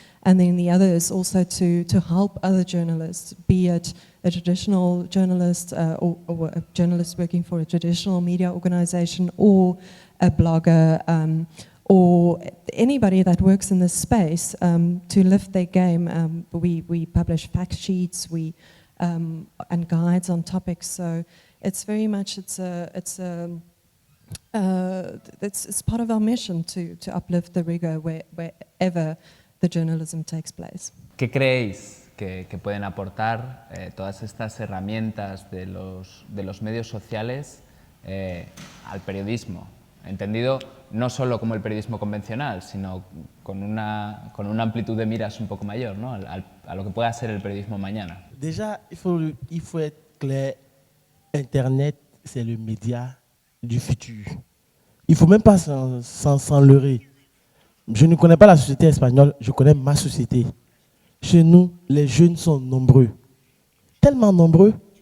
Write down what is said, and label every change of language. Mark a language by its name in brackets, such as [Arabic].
[English] And then the other is also to help other journalists, be it a traditional journalist or a journalist working for a traditional media organization, or a blogger, or anybody that works in this space, to lift their game. We publish fact sheets, and guides on topics. So it's very much it's part of our mission to uplift the rigor wherever the journalism takes place. [Spanish] ¿Qué creéis que pueden aportar todas estas herramientas de los medios sociales al periodismo? Entendido no solo como el periodismo convencional, sino con una amplitud de miras un poco mayor, ¿no? a lo que pueda ser el periodismo mañana. [French] Déjà, il faut être clair, Internet, c'est le média du futur. Il ne faut même pas s'en leurrer. Je ne connais pas la société espagnole, je connais ma société. Chez nous, les jeunes sont nombreux. Tellement nombreux.